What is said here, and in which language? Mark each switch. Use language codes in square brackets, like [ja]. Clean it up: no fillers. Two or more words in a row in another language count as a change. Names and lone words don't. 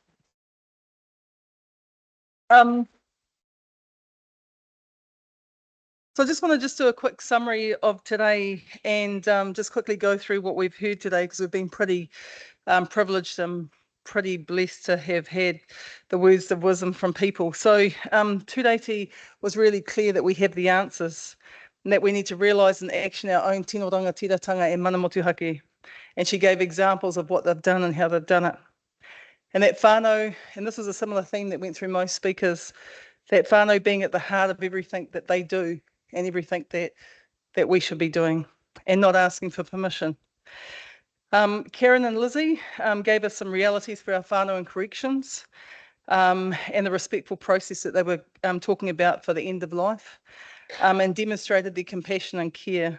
[en] So I just want to do a quick summary of today and just quickly go through what we've heard today, because we've been pretty privileged and pretty blessed to have had the words of wisdom from people. So Tūreti was really clear that we have the answers and that we need to realise and action our own [mi] tino rangatiratanga [en] and [mi] mana motuhake. [en] And she gave examples of what they've done and how they've done it. And that whānau, and this was a similar theme that went through most speakers, that whānau being at the heart of everything that they do and everything that we should be doing, and not asking for permission. Karen and Lizzie gave us some realities for our whānau and corrections, and the respectful process that they were talking about for the end of life, and demonstrated their compassion and care.